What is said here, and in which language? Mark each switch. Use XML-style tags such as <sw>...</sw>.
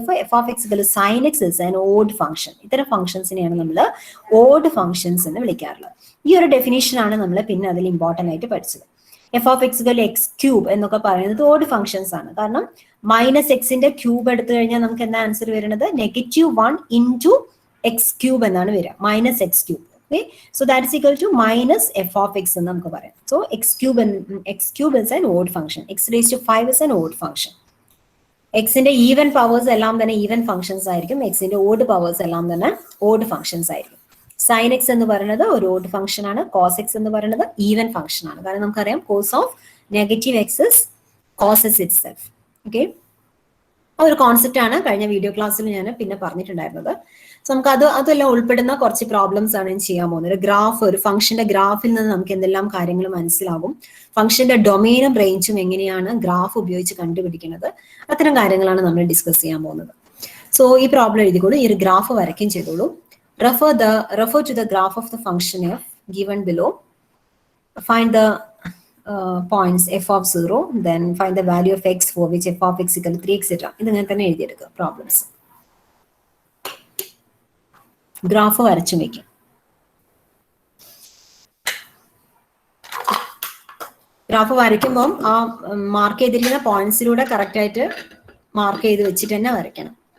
<en>F of X sine X is an odd function.</en> <ml>ഇത്തരം ഫംഗ്ഷൻസിനെയാണ് നമ്മൾ odd functions എന്ന് വിളിക്കാറുള്ളത്. ഈ ഒരു ഡെഫിനേഷൻ ആണ് നമ്മൾ പിന്നെ അതിൽ ഇമ്പോർട്ടന്റ് ആയിട്ട് പഠിച്ചത്. F of X X cube എന്നൊക്കെ പറയുന്നത് ഓഡ് ഫംഗ്ഷൻസ് ആണ്. കാരണം മൈനസ് എക്സിന്റെ ക്യൂബ് എടുത്തു കഴിഞ്ഞാൽ നമുക്ക് എന്താ ആൻസർ വരുന്നത്? -1 ഇൻറ്റു എക്സ് ക്യൂബ് എന്നാണ് വരിക, minus X cube.</ml> <en>Okay, so that is equal to minus f of x</en> <ml>എന്ന് നമുക്ക് പറയാം.</ml> <en>So x cube is an odd function. x raised to 5 is an odd function.</en> <ml>x ന്റെ even powers എല്ലാം തന്നെ even functions ആയിരിക്കും. x ന്റെ odd powers എല്ലാം തന്നെ ഓഡ് ഫംഗ്ഷൻസ് ആയിരിക്കും. സൈൻ എക്സ് എന്ന് പറയുന്നത് ഒരു ഓഡ് ഫംഗ്ഷൻ ആണ്. കോസ് എക്സ് എന്ന് പറയുന്നത് ഈവൻ ഫംഗ്ഷൻ ആണ്. കാരണം നമുക്കറിയാം</ml> <en>Cos of negative X is cos x itself.</en> <ml>Okay, ആ ഒരു കോൺസെപ്റ്റ് ആണ് കഴിഞ്ഞ വീഡിയോ ക്ലാസ്സിൽ ഞാൻ പിന്നെ പറഞ്ഞിട്ടുണ്ടായിരുന്നത്. സോ നമുക്ക് അതെല്ലാം ഉൾപ്പെടുന്ന കുറച്ച് പ്രോബ്ലംസ് ആണ് ഞാൻ ചെയ്യാൻ പോകുന്നത്. ഒരു ഗ്രാഫ്, ഒരു ഫംഗ്ഷന്റെ ഗ്രാഫിൽ നിന്ന് നമുക്ക് എന്തെല്ലാം കാര്യങ്ങൾ മനസ്സിലാകും, ഫംഗ്ഷന്റെ ഡൊമെയിനും റേഞ്ചും എങ്ങനെയാണ് ഗ്രാഫ് ഉപയോഗിച്ച് കണ്ടുപിടിക്കുന്നത്, അത്തരം കാര്യങ്ങളാണ് നമ്മൾ ഡിസ്കസ് ചെയ്യാൻ പോകുന്നത്. സോ ഈ പ്രോബ്ലം എഴുതിക്കോളൂ, ഈ ഒരു ഗ്രാഫ് വരയ്ക്കുകയും ചെയ്തോളൂ.</ml> <en>refer to the graph of the function f given below. Find the points f of 0, then find the value of x for which f of x equal to 3 etc.</en> <ml>ഇതിങ്ങനെ തന്നെ എഴുതിയെടുക്കുക problems. Graph വരച്ചു വയ്ക്കും. Graph വരയ്ക്കുമ്പോൾ ആ mark ചെയ്തിരിക്കുന്ന പോയിന്റ്സിലൂടെ correct ആയിട്ട് mark ചെയ്ത് വെച്ചിട്ട് തന്നെ വരയ്ക്കണം.</ml>